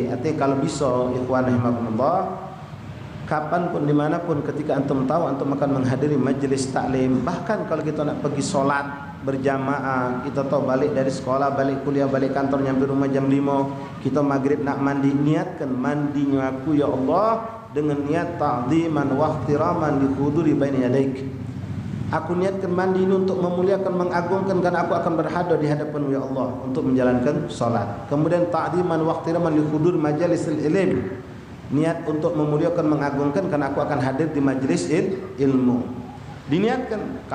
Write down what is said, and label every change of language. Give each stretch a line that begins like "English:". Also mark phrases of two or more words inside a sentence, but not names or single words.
Indonesian: Artinya kalau bisa
Arabic: إخوان رحمكم الله,
Indonesian: kapanpun dimanapun ketika antum tahu antum akan menghadiri majelis taklim, bahkan kalau kita nak pergi solat berjamaah, kita tahu balik dari sekolah, balik kuliah, balik kantor, nyampe rumah jam 5, kita maghrib nak mandi, niatkan mandinya aku
Arabic: يا الله
Indonesian: dengan niat
Arabic: تعظيما واحتراما لحضور بين يديك.
Indonesian: Aku niatkan mandi ini untuk memuliakan, mengagungkan, karena aku akan berhadap di hadapan
Arabic: يا الله
Indonesian: untuk menjalankan salat. Kemudian
Arabic: تعظيما واحتراما لحضور مجالس العلم,
Indonesian: niat untuk memuliakan, mengagungkan karena aku akan hadir di majlis ilmu. Diniatkan.